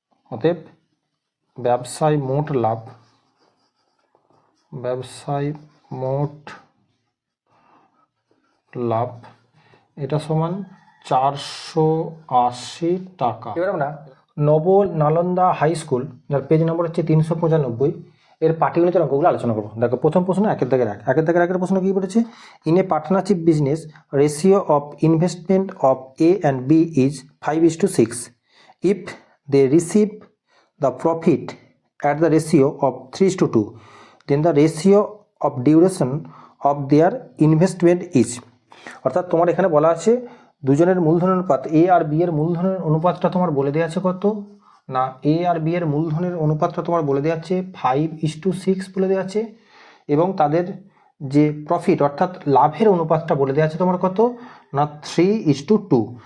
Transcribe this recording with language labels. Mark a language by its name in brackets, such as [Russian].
[Bangla] অতএব ব্যবসায় মোট লাভ, ব্যবসায় মোট লাভ এটা সমান 480 টাকা। এবার আমরা নব নালন্দা হাই স্কুল যার পেজ নম্বর হচ্ছে 395 এর পাটিগণিতের অঙ্কগুলো আলোচনা করবো। দেখো প্রথম প্রশ্ন 1/1 প্রশ্ন কি বলেছে, [English] In a partnership business ratio of investment of A and B is 5:6. If they receive the profit at the ratio of 3:2, then the ratio of duration of their investment is। [Bangla] অর্থাৎ তোমার এখানে বলা আছে দুজনের মূলধন অনুপাত A আর B এর মূলধনের অনুপাতটা তোমার বলে দেওয়া আছে কত না A আর B এর মূলধনের অনুপাতটা তোমার বলে দেওয়া আছে 5:6 বলে দেওয়া আছে, এবং তাদের যে প্রফিট অর্থাৎ লাভের অনুপাতটা বলে দেওয়া আছে তোমার কত না 3:2।